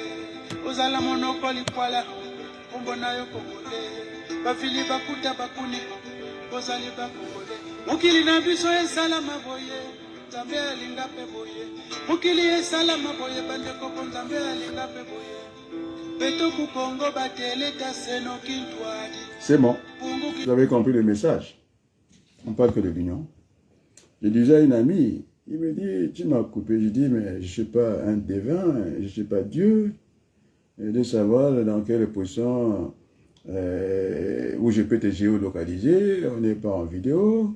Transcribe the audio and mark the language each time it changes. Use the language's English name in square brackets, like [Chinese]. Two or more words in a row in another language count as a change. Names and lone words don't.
[Lingala] Uzala monoko likwala, kombo na yo Kongole. Bafili bakuta bakuni, kozali bakongole. Mukili na biso esala maboye, Nzambe alinga pe boye. Mukili esala maboye bandeko ko Nzambe alinga pe boye. [Kongo] Beto ku Kongo bateleta seno kintwadi. [French] C'est bon. Vous avez compris le message. On parle que de l'union. Je disais à une amie, il me dit, tu m'as coupé. Je dis, mais je ne suis pas un devin, je ne suis pas Dieu. Et de savoir dans quelle position où je peux te géolocaliser, on n'est pas en vidéo.